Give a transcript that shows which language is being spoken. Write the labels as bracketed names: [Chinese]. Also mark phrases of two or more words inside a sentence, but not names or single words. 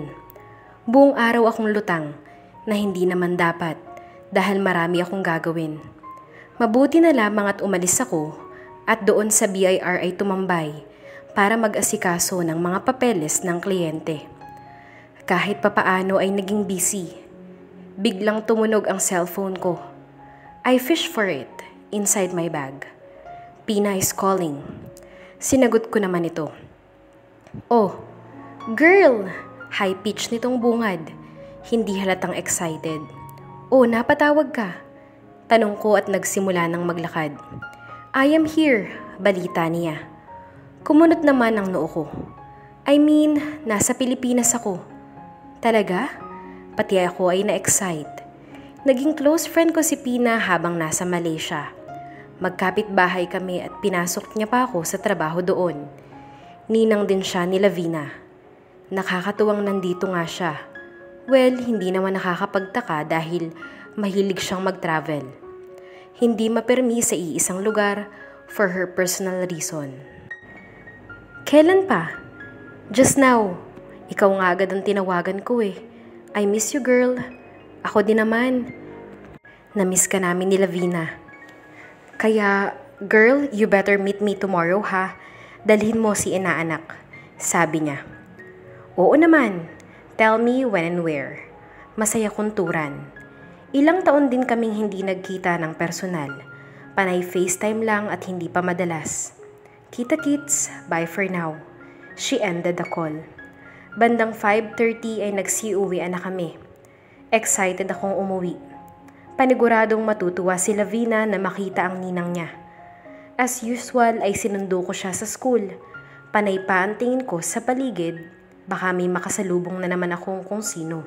[Filipino] Buong araw akong lutang na hindi naman dapat dahil marami akong gagawin. Mabuti na lamang at umalis ako at doon sa BIR ay tumambay para mag-asikaso ng mga papeles ng kliyente. Kahit papaano ay naging busy. Biglang tumunog ang cellphone ko. [English] I fished for it inside my bag. Pina is calling. [Filipino] Sinagot ko naman ito. "Oh, girl!" [English] High pitch [Filipino] nitong bungad. Hindi halatang excited. "Oh, napatawag ka?" Tanong ko at nagsimula ng maglakad. [English] "I am here," [Filipino] balita niya. Kumunot naman ang noo ko. Nasa Pilipinas ako. Talaga? Pati ako ay na-excite. Naging close friend ko si Pina habang nasa Malaysia. Magkapit-bahay kami at pinasok niya pa ako sa trabaho doon. Ninang din siya ni Lavina. Nakakatuwang nandito nga siya. Well, hindi naman nakakapagtaka dahil mahilig siyang mag-travel. Hindi mapermi sa iisang lugar [English] for her personal reason. [Filipino] "Kailan pa?" [English] "Just now. [Filipino] Ikaw nga agad ang tinawagan ko eh. [English] I miss you, girl." [Filipino] "Ako din naman. Na-miss ka namin ni Lavina. Kaya, [English] girl, you better meet me tomorrow ha. [Filipino] Dalhin mo si inaanak," sabi niya. "Oo naman. [English] Tell me when and where." [Filipino] Masaya kunturan. Ilang taon din kaming hindi nagkita ng personal. Panay FaceTime lang at hindi pa madalas. "Kita-kits, [English] bye for now." [Filipino] She ended the call. Bandang 5:30 ay nagsiuwian na kami. Excited akong umuwi. Paniguradong matutuwa si Lavina na makita ang ninang niya. [English] As usual [Filipino] ay sinundo ko siya sa school. Panay pa ang tingin ko sa paligid. Baka may makasalubong na naman akong kung sino.